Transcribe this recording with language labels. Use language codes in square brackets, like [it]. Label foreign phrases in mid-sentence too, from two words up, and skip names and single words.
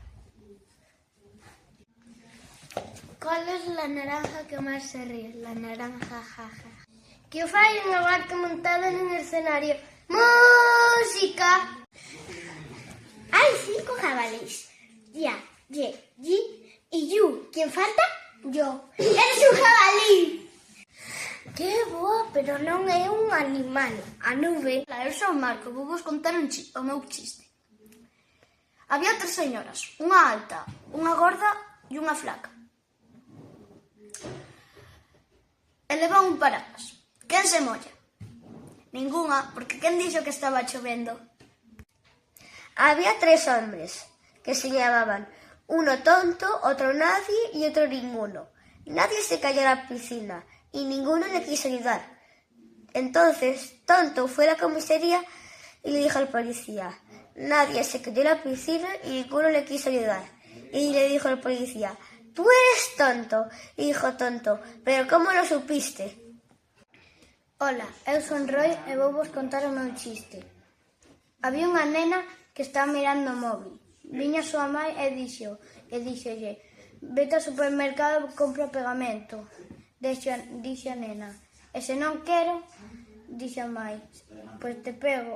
[es] ¿Cuál es la naranja que más se ríe? La naranja, jaja. [gl] ¿Qué fai unha vaca montada nun escenario? ¡Música! [es] Hay 5 jabalís. Ya, ye, yi y yu. ¿Quién falta? Yo. ¡Eres un jabalí! [gl] Que boa, pero non é un animal. A nube. Eu sou Marco, vou vos contar o meu chiste. Había 3 señoras, unha alta, unha gorda e unha flaca. E levan un paraguas. Quen se molla? Ningunha, porque quen dixo que estaba chovendo? [es] Había 3 hombres que se llamaban uno tonto, otro nadie y otro ninguno. Nadie se cayó a la piscina y ninguno le quiso ayudar. Entonces, tonto fue a la comisaría y le dijo al policía: nadie se cayó a la piscina y ninguno le quiso ayudar. Y le dijo al policía: tú eres tonto. Y dijo tonto: pero ¿cómo lo supiste? [gl] Hola, eu son Roy e vou vos contar o meu chiste. Había unha nena que estaba mirando o móvil. Viña a súa mãe e díxolle: vete ao supermercado e compra pegamento. Dixo a nena: e se non quero, dixo a mãe, pois te pego.